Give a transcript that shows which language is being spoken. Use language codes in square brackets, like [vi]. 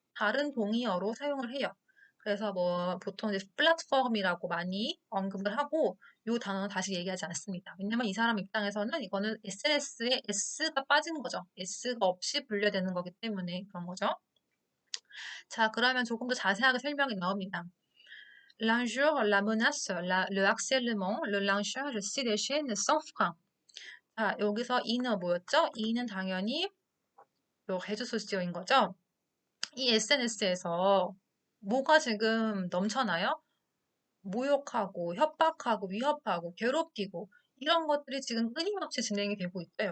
[ko] 다른 동의어로 사용을 해요. 그래서 뭐 보통 이제 플랫폼이라고 많이 언급을 하고 이 단어는 다시 얘기하지 않습니다. 왜냐면 이 사람 입장에서는 이거는 SNS에 S가 빠진 거죠. S가 없이 분류되는 거기 때문에 그런 거죠. 자, 그러면 조금 더 자세하게 설명이 나옵니다. [fr] L'injure, la menace, le harcèlement, le lynchage, c'est des chaînes sans frein. [ko] 자, 여기서 이는 뭐였죠? 이는 당연히 요 해주소시오인 거죠. 이 SNS에서 뭐가 지금 넘쳐나요? 모욕하고 협박하고 위협하고 괴롭히고 이런 것들이 지금 끊임없이 진행이 되고 있죠.